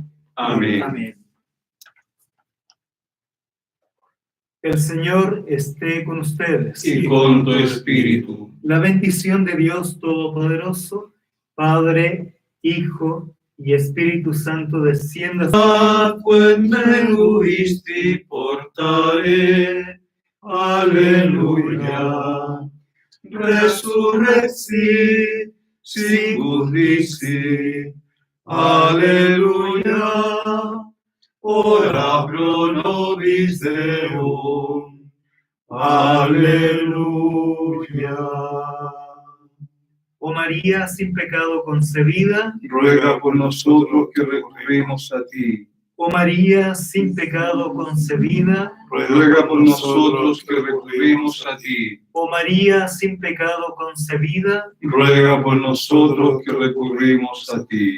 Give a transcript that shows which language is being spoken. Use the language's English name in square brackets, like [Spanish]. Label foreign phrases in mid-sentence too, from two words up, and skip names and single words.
[Spanish] Amén. Amén. El Señor esté con ustedes. Y con tu espíritu. La bendición de Dios Todopoderoso, Padre, Hijo y Espíritu Santo descienda. [Latin] Quem menguisti portare, Alleluia. Resurrexi, sicut dixi, Alleluia. Ora pro nobis Deum, Aleluya. [Spanish] Oh María, sin pecado concebida, Ruega por nosotros que recurrimos a ti. oh María, sin pecado concebida, Ruega por nosotros que recurrimos a ti. oh María, sin pecado concebida, Ruega por nosotros que recurrimos a ti.